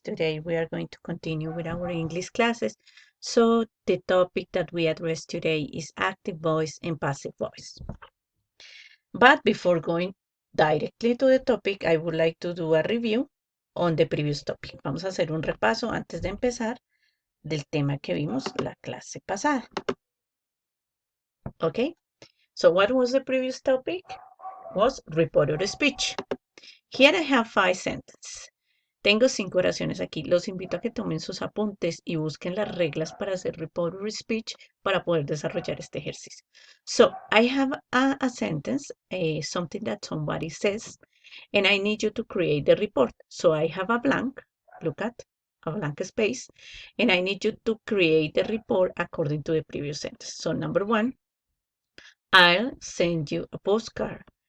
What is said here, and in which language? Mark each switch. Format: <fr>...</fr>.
<en>Today we are going to continue with our English classes. So the topic that we address today is active voice and passive voice. But before going directly to the topic, I would like to do a review on the previous topic.</en> <es>Vamos a hacer un repaso antes de empezar del tema que vimos la clase pasada.</es> <en>Okay, so what was the previous topic? Was reported speech. Here I have 5 sentences.</en> <es>Tengo 5 oraciones aquí. Los invito a que tomen sus apuntes y busquen las reglas para hacer reported speech para poder desarrollar este ejercicio.</es> <en>So, I have a sentence, something that somebody says, and I need you to create the report. So, I have a blank, look at, a blank space, and I need you to create the report according to the previous sentence. So, number 1, I'll send you a postcard.</en>